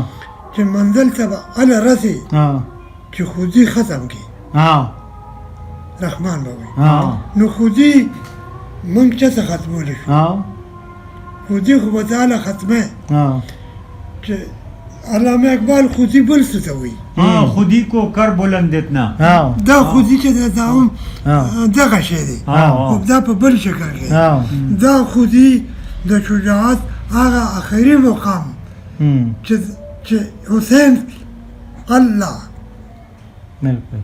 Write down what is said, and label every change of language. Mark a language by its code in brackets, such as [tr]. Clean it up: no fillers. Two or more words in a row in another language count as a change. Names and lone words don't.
[ps] چې منزل ته به هله رسې ها چې خودي ختم کړي ها رحمان به وایي ها نو خودي موږ چېرته ختمولی شو ها خودي خو به تعالی ختمه ها چې علامه اقبال خودي بل څه ته وایي [ur] خودی کو کر بلند اتنا ها [ps] دا خودي چې دا هم دغه شی دی خو دا په بل شکل کې ها دا خودي د شجاعت هغه آخري مقام چې حسین الله بالکل